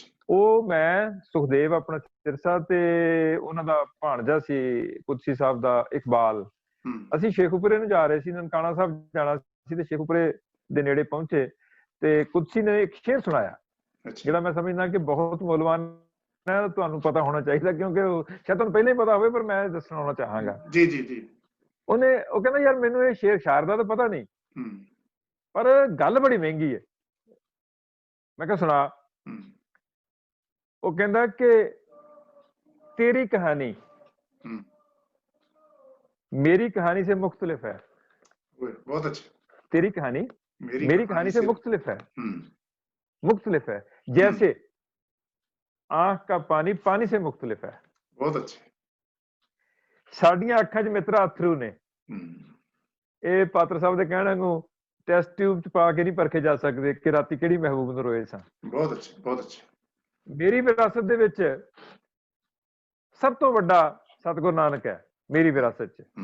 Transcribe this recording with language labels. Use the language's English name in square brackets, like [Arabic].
[Punjabi] ਉਹ ਮੈਂ ਸੁਖਦੇਵ ਆਪਣਾ ਸਿਰਸਾ ਤੇ ਉਹਨਾਂ ਦਾ ਭਾਣਜਾ ਸੀ ਕੁਦਸੀ ਸਾਹਿਬ ਦਾ ਇਕਬਾਲ, ਅਸੀਂ ਸ਼ੇਖੂਪੁਰੇ ਨੂੰ ਜਾ ਰਹੇ ਸੀ, ਨਨਕਾਣਾ ਸਾਹਿਬ ਜਾਣਾ ਸੀ ਤੇ ਸ਼ੇਖੂਪੁਰੇ ਦੇ ਨੇੜੇ ਪਹੁੰਚੇ ਤੇ ਕੁਦਸੀ ਨੇ ਇੱਕ ਸ਼ੇਰ ਸੁਣਾਇਆ ਜਿਹੜਾ ਮੈਂ ਸਮਝਦਾ ਕਿ ਬਹੁਤ ਮੁੱਲਵਾਨ ਹੈ, ਤੁਹਾਨੂੰ ਪਤਾ ਹੋਣਾ ਚਾਹੀਦਾ ਕਿਉਂਕਿ ਸ਼ਾਇਦ ਤੁਹਾਨੂੰ ਪਹਿਲਾਂ ਹੀ ਪਤਾ ਹੋਵੇ ਪਰ ਮੈਂ ਦੱਸਣਾ ਚਾਹਾਂਗਾ। ਜੀ ਜੀ ਜੀ। ਉਹ ਕਹਿੰਦਾ ਯਾਰ ਮੈਨੂੰ ਇਹ ਸ਼ੇਰ ਸ਼ਾਇਰ ਦਾ ਤਾਂ ਪਤਾ ਨਹੀਂ ਪਰ ਗੱਲ ਬੜੀ ਮਹਿੰਗੀ ਹੈ। ਮੈਂ ਕਿਹਾ ਸੁਣਾ। ਉਹ ਕਹਿੰਦਾ ਕਿ [Hindi] तेरी कहानी मेरी कहानी से मुख्तलिफ है। बहुत अच्छा। तेरी कहानी मेरी कहानी से मुख्तलिफ है, मुख्तलिफ है जैसे आंख का पानी पानी से मुख्तलिफ है। बहुत अच्छे। [Punjabi] ਸਾਡੀਆਂ ਅੱਖਾਂ 'ਚ ਮਿੱਤਰਾ ਅਥਰੂ ਨੇ, ਇਹ ਪਾਤਰ ਸਾਹਿਬ ਦੇ ਕਹਿਣ ਨੂੰ ਟੈਸਟ ਟਿਊਬ 'ਚ ਪਾ ਕੇ ਨਹੀਂ ਪਰਖੇ ਜਾ ਸਕਦੇ ਕਿ ਰਾਤੀ ਕਿਹੜੀ ਮਹਿਬੂਬ ਨੂੰ ਰੋਏ ਸਾਂ। ਬਹੁਤ ਅੱਛੇ, ਬਹੁਤ ਅੱਛੇ। ਮੇਰੀ ਵਿਰਾਸਤ ਦੇ ਵਿੱਚ ਸਭ ਤੋਂ ਵੱਡਾ ਸਤਿਗੁਰੂ ਨਾਨਕ ਹੈ ਮੇਰੀ ਵਿਰਾਸਤ 'ਚ।